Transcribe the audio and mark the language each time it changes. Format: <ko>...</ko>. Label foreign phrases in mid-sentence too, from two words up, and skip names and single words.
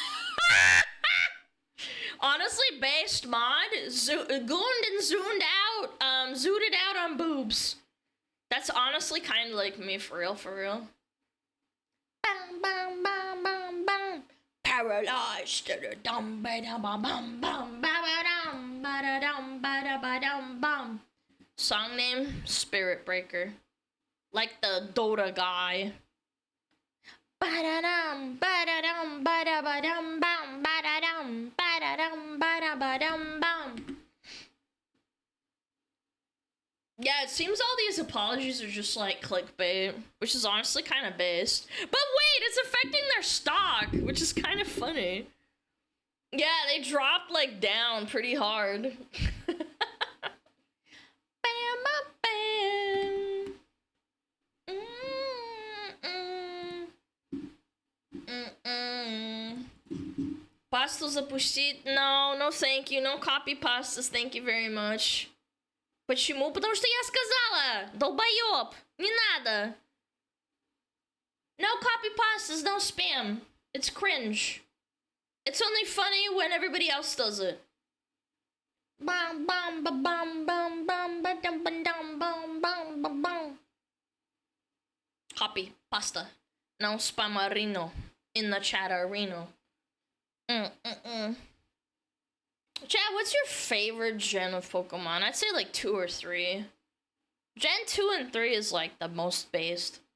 <en>Honestly, based mod, gooned and zoomed out, zooted out on boobs. That's honestly kind of like me, for real, for real. Bam, bam, bam, bam, bam. Paralyzed to the dum ba dum ba bum bum ba ba dum ba da dum ba da ba dum bum. Song name: Spirit Breaker. Like the Dota guy. Ba-da-dum, ba-da-dum, ba-da-ba-dum, bum, ba-da-dum, ba-da-dum, ba-da-ba-dum, bum. Yeah, it seems all these apologies are just like clickbait, which is honestly kind of based. But wait, it's affecting their stock, which is kind of funny. Yeah, they dropped like down pretty hard. Bam, bam.</en> <ru>Пасту запустить?</ru> <en>No, no thank you. No copy pastas, thank you very much.</en> <ru>Почему? Потому что я сказала! Долбоёб! Не надо!</ru> <en>No copy pastas, no spam. It's cringe. It's only funny when everybody else does it. Bam bam ba bam bam bam ba dum ba dum bam bam ba bam. Copy pasta. No spamarino in the chat arena. Chad, what's your favorite gen of Pokemon? I'd say like 2 or 3. Gen 2 and 3 is like the most based.</en>